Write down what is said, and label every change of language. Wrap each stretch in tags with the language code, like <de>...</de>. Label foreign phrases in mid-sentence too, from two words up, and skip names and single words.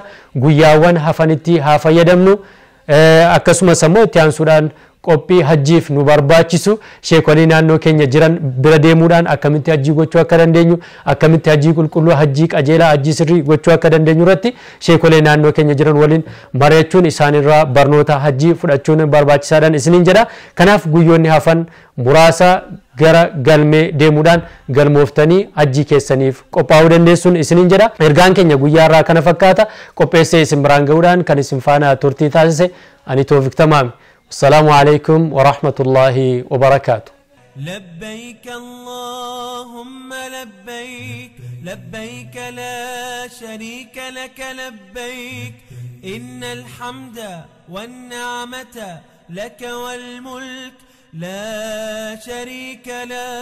<om>Guyyaawwan hafanitti haa fayyadamnu. Akkasumas ammoo itti aansuudhaan qophii hajjiif nu barbaachisu sheekolii naannoo keenya jiran bira deemuudhaan akkamitti hajjii gochuu akka dandeenyu, akkamitti hajjii qulqulluu, hajjii qajeelaa, hajjii sirrii gochuu akka dandeenyu irratti sheekolee naannoo keenya jiran waliin mari'achuun isaanirraa barnoota hajjii fudhachuun barbaachisaadhaan isiniin jedha. Kanaaf guyyoonni hafan muraasa gara galmee deemuudhaan galmooftanii hajjii keessaniif qophaa'uu dandeessuun isiniin jedha. Ergaan keenya guyyaarraa kana fakkaata. Qopheessee isin biraan ga'uudhaan kan isin faana turtii taasise ani Toofiq Tamaami.</om> <ar>السلام عليكم ورحمة الله وبركاته. لبيك اللهم لبيك لبيك لا شريك لك لبيك إن الحمد والنعمة لك والملك لا شريك له.</ar>